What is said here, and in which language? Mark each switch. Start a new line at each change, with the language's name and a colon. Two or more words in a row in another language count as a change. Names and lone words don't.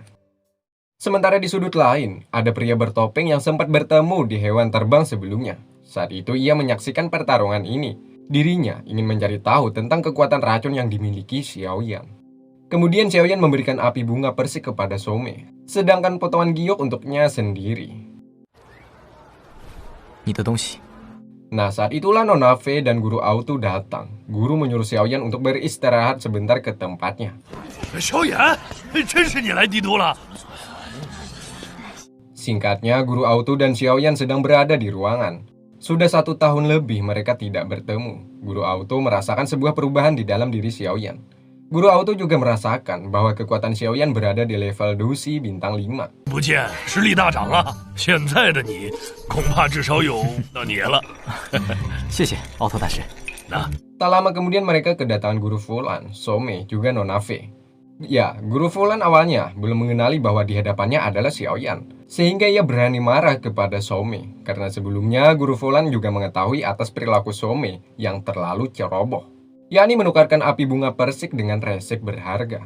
Indonesian: Sementara di sudut lain, ada pria bertopeng yang sempat bertemu di hewan terbang sebelumnya. Saat itu ia menyaksikan pertarungan ini. Dirinya ingin mencari tahu tentang kekuatan racun yang dimiliki Xiaoyan. Kemudian Xiaoyan memberikan api bunga persik kepada Some, sedangkan potongan giok untuknya sendiri.
Chinese: 你的东西。
Indonesian: Nah, saat itulah Nona Fei dan Guru Autu datang. Guru menyuruh Xiaoyan untuk beristirahat sebentar ke tempatnya.
Chinese: 小眼，真是你来帝都了。
Indonesian: Singkatnya, Guru Autu dan Xiaoyan sedang berada di ruangan. Sudah 1 tahun lebih mereka tidak bertemu. Guru Autu merasakan sebuah perubahan di dalam diri Xiaoyan. Guru Autu juga merasakan bahwa kekuatan Xiaoyan berada di level Dusi bintang 5.
Chinese: 不见实力大涨啊！现在的你，恐怕至少有那年了。谢谢，奥特大师。那
Indonesian: Tak lama kemudian mereka kedatangan Guru Fulan, Some, juga Nona Fei. Ya, Guru Fulan awalnya belum mengenali bahwa di hadapannya adalah Xiaoyan, sehingga ia berani marah kepada Some, karena sebelumnya Guru Fulan juga mengetahui atas perilaku Some yang terlalu ceroboh, yakni menukarkan api bunga persik dengan resep berharga.